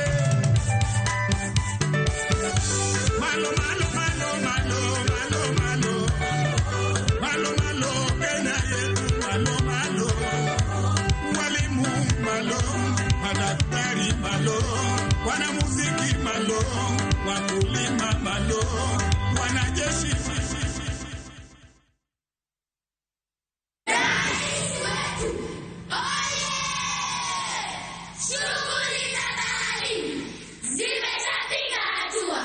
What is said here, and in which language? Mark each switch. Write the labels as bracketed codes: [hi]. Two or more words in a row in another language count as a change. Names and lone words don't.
[sw] Malo, malo, malo, malo, malo, malo. Malo, malo, Kenya yetu, malo, malo. Walimu, malo. Madaktari, malo. Wanamuziki, malo. Wakulima, malo. Wanajeshi. Shughuli za bahari zimeshapiga hatua.